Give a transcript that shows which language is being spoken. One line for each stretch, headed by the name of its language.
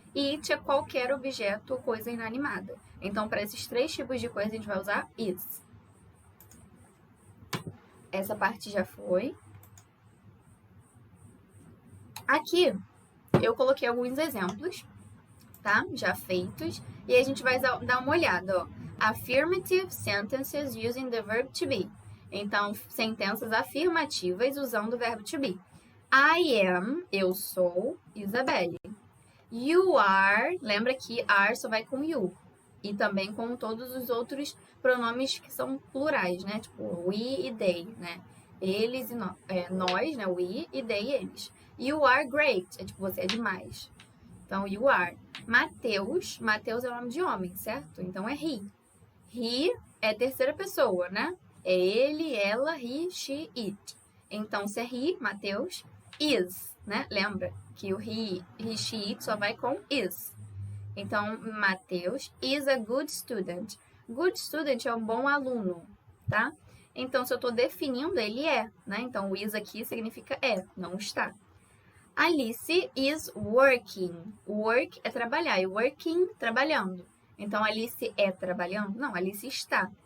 Portuguese: E it é qualquer objeto ou coisa inanimada. Então, para esses 3 tipos de coisa, a gente vai usar is. Essa parte já foi. Aqui, eu coloquei alguns exemplos, tá? Já feitos. E a gente vai dar uma olhada, ó.
English: Affirmative sentences using the verb to be.
Portuguese: Então, sentenças afirmativas usando o verbo to be.
English: I am,
Portuguese: eu sou, Isabelle.
English: You are,
Portuguese: lembra que are só vai com you. E também com todos os outros pronomes que são plurais, né? Tipo, we e they, né? Eles e nós, né? We e they, eles.
English: You are great,
Portuguese: é tipo, você é demais. Então, you are. Mateus é o nome de homem, certo? Então, é he. He é terceira pessoa, né? É ele, ela, he, she, it. Então, se é he, Mateus, is, né? Lembra que o he, she, it só vai com is.
English: Então, Mateus is a good student.
Portuguese: Good student é um bom aluno, tá? Então, se eu tô definindo, ele é, né? Então, o is aqui significa é, não está.
English: Alice is working.
Portuguese: Work é trabalhar e working, trabalhando. Então, Alice é trabalhando? Não, Alice está.